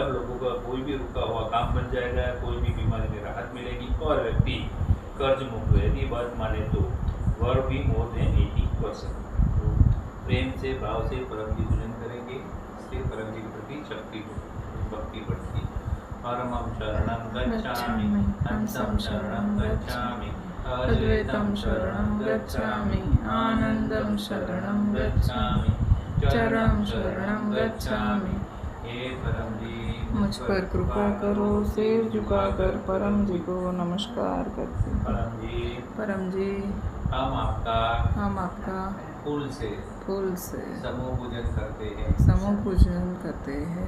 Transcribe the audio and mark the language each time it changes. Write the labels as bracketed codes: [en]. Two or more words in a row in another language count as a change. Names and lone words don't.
[hi] अब लोगों का कोई भी रुका हुआ काम बन जाएगा, कोई भी बीमारी में राहत मिलेगी और व्यक्ति कर्ज मुक्त यदि बात माने तो वर भी [en] more than [hi] 80%। तो प्रेम से भाव से परम जी पूजन करेंगे, इससे परम जी के प्रति शक्ति भक्ति बढ़ती। [pi] परमं शरणं गच्छामि, हंसं शरणं गच्छामि, अद्वैतं शरणं गच्छामि, आनंदं शरणं गच्छामि, चरणं शरणं गच्छामि। [hi] हे परम जी मुझ पर कृपा करो, सिर झुकाकर परम जी को नमस्कार करते हैं। परम जी हम आपका फूल से समूह पूजन करते हैं।